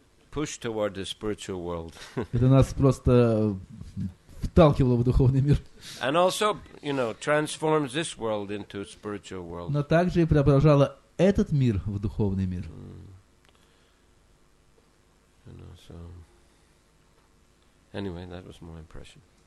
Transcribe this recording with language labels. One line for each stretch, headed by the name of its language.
English: Push toward the spiritual world.
Russian: Это нас просто вталкивало в духовный мир.
English: And also, transforms this world into a spiritual world.
Russian: Но также и преображало этот мир в духовный мир.
English: So anyway, that was my impression.